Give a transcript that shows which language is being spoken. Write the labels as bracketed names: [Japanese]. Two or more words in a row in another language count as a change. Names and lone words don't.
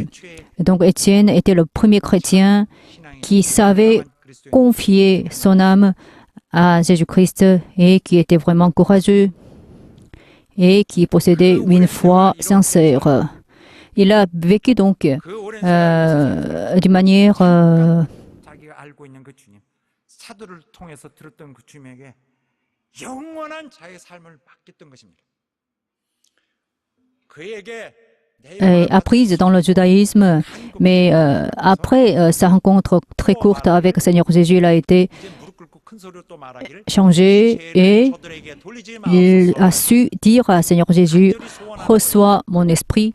[French] Donc Étienne était le premier chrétien qui savait confier son âme à Jésus-Christ et qui était vraiment courageux et qui possédait une foi sincère. Il a vécu donc d'une manière [Korean] 자기가 알고 있는 그 주님, 사도를 통해서 들었던 그 주님에게 영원한 자의 삶을 맡겼던 것입니다. 그에게 [French] apprise dans le judaïsme, mais après sa rencontre très courte avec le Seigneur Jésus, il a été changé et il a su dire à Seigneur Jésus, reçois mon esprit.